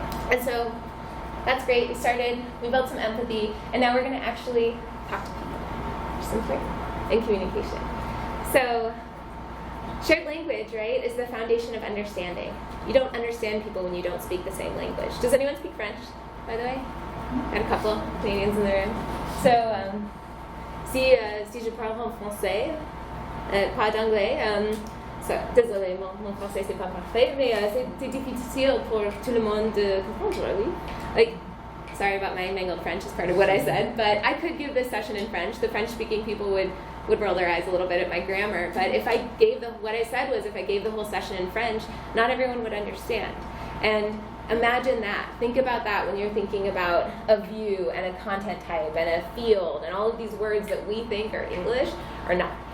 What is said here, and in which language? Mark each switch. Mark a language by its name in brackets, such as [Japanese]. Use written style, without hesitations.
[English] And so that's great. We built some empathy, and now we're going to actually talk to people, which is important in communication. So shared language, right, is the foundation of understanding. You don't understand people when you don't speak the same language. Does anyone speak French, by the way? Got a couple Canadians in the room. [French] So, si je parle en français, pas d'anglais, désolé, mon français c'est pas parfait, mais c'est difficile pour tout le monde de comprendre, oui. [English] Like, sorry about my mangled French as part of what I said, but I could give this session in French. The French-speaking people would roll their eyes a little bit at my grammar, but if I gave what I said was if I gave the whole session in French, not everyone would understand. And imagine that. Think about that when you're thinking about a view and a content type and a field and all of these words that we think are English are not.